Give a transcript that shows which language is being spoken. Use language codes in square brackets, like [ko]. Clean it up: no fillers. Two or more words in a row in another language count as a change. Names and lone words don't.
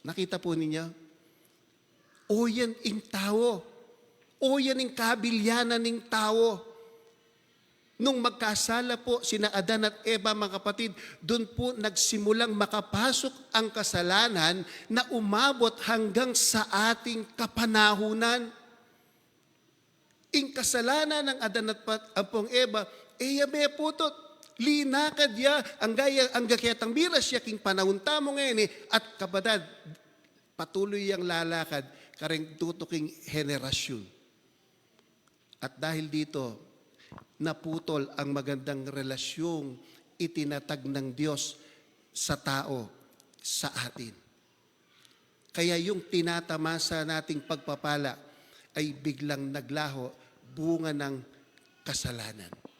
[tl] Nakita po ninyo? O yan ang tao. O yan ang kabilyanan ng tao. Nung magkasala po sina Adan at Eva, mga kapatid, doon po nagsimulang makapasok ang kasalanan na umabot hanggang sa ating kapanahunan. [pam] Ing kasalanan ng Adan at Apong Eva, yabe putot, linakad ya, ang gaketang biras siya king panahon tamo ngayon at kabadad, patuloy yang lalakad, kareng tutuking henerasyon. [tl] At dahil dito, naputol ang magandang relasyong itinatag ng Diyos sa tao, sa atin. Kaya yung tinatamasa nating pagpapala ay biglang naglaho, bunga ng kasalanan.